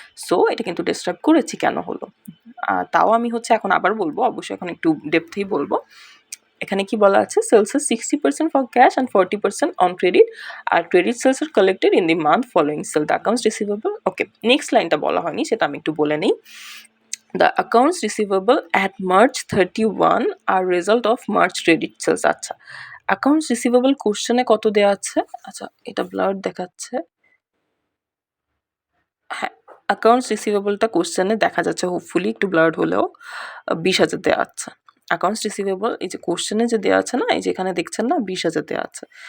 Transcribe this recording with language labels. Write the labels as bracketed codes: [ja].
[bn] So এটা কিন্তু describe করেছি কেন হলো, তাও আমি হচ্ছে এখন আবার বলবো, অবশ্যই এখন একটু ডেপথেই বলবো। এখানে কি বলা আছে, [en] সেলসের 60% for cash and 40% on credit, আর credit sales are collected in the month following sale the accounts receivable. [bn] Okay, next লাইনটা বলা হয়নি, সেটা আমি একটু বলে নিই। [en] The accounts receivable at March 31 are result of March credit sales। [bn] আচ্ছা, accounts receivable কোশ্চেনে কত দেওয়া আছে? আচ্ছা, এটা ব্লাড দেখাচ্ছে। হ্যাঁ, অ্যাকাউন্টস রিসিভেবলটা কোশ্চেনে দেখা যাচ্ছে, হোপফুলি একটু ব্লার্ড হলেও 20,000 দেওয়া আছে। অ্যাকাউন্টস রিসিভেবল এই যে কোশ্চেনে যে দেওয়া আছে না, এই যে এখানে দেখছেন না 20,000 দেওয়া আছে।